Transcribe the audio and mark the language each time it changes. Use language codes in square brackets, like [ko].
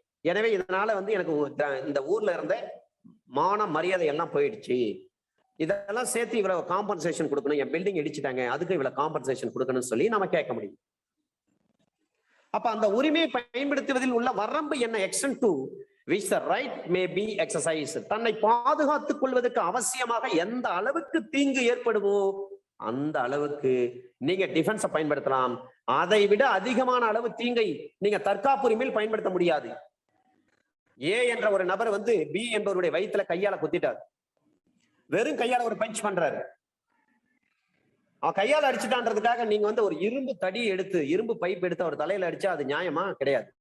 [ta] எனவே இதனால வந்து எனக்கு இந்த ஊர்ல இருந்த மான மரியாதை எல்லாம் போயிடுச்சு, இதெல்லாம் சேர்த்து இவ்வளவு காம்பன்சேஷன் கொடுக்கணும், என் பில்டிங் இடிச்சுட்டாங்க அதுக்கு இவ்வளவு காம்பன்சேஷன் கொடுக்கணும்னு சொல்லி நம்ம கேட்க முடியும். அப்ப அந்த உரிமையை பயன்படுத்துவதில் உள்ள வரம்பு என்ன? [en] Extent to which the right may be exercised. [ta] தன்னை பாதுகாத்துக் கொள்வதற்கு அவசியமாக எந்த அளவுக்கு தீங்கு ஏற்படுமோ அந்த அளவுக்கு நீங்க டிஃபென்ஸை பயன்படுத்தலாம். அதை விட அதிகமான அளவு தீங்கை நீங்க தற்காப்பு உரிமையில் பயன்படுத்த முடியாது. ஏ என்ற ஒரு நபர் வந்து பி என்பவருடைய வயிற்றுல கையால குத்திட்டார், வெறும் கையால ஒரு பஞ்ச் பண்றாரு, அவன் கையால அடிச்சுட்டான்றதுக்காக நீங்க வந்து ஒரு இரும்பு தடி எடுத்து, இரும்பு பைப் எடுத்து அவர் தலையில அடிச்சா அது நியாயமா? கிடையாது.